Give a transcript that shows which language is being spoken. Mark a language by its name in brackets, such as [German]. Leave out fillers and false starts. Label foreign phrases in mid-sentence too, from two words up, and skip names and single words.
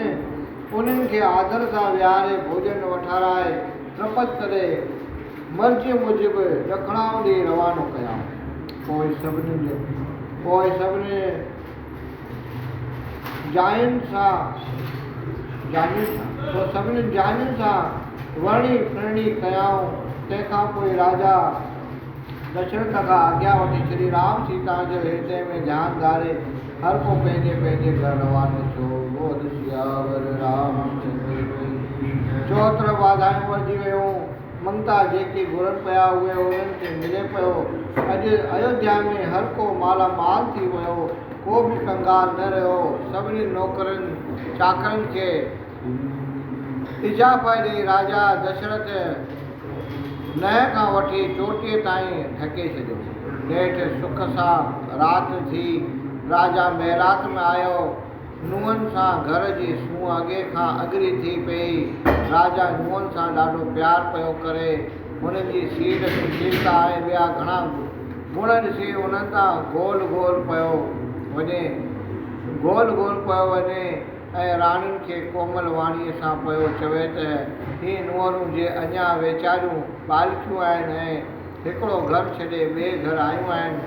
[Sindhi] उन्हनि खे आदर सां विहारे भोजन वठाराए त्रपत करे मर्ज़ी मूजिबि ॾखणाऊं ॾे रवानो कया। पोइ सभिनी जायुनि सां वर्णी फिरणी कयाऊं। तंहिंखां पोइ राजा दशरथ खां आज्ञा वठी श्री राम सीता जो हृदय में ध्यानु धारे हर को पंहिंजे पंहिंजे घर रवानो थियो। [Hindi] बोल सियावर रामचंद्र की जय। [Sindhi] चोत्र वाधायूं वधी वियूं। ममता जेकी घुरनि पिया उहे उन्हनि खे मिले पियो। अॼु अयोध्या में हर को मालामाल थी वियो, को बि कंगाल न रहियो। सभिनी नौकरनि चाकरनि खे इजाफ़ा ॾेई राजा दशरथ नह खां वठी चोटीअ ताईं ढके छॾियो। नेठि सुख सां राति थी राजा महिरात में आयो। नुंहंनि सां घर जी सूंहं अॻे खां अॻरी थी पई। राजा नुंहंनि सां ॾाढो प्यार पियो करे। हुननि जी सीड़ सुशीलता ऐं ॿिया घणा गुण ॾिसी उन्हनि तां गोल गोल पियो वञे ऐं राणियुनि खे कोमल वाणीअ सां पियो चवे त हीअ नुंहरूं जे अञा वेचारियूं बालिकियूं आहिनि ऐं हिकिड़ो घर छॾे ॿिए घर आयूं आहिनि।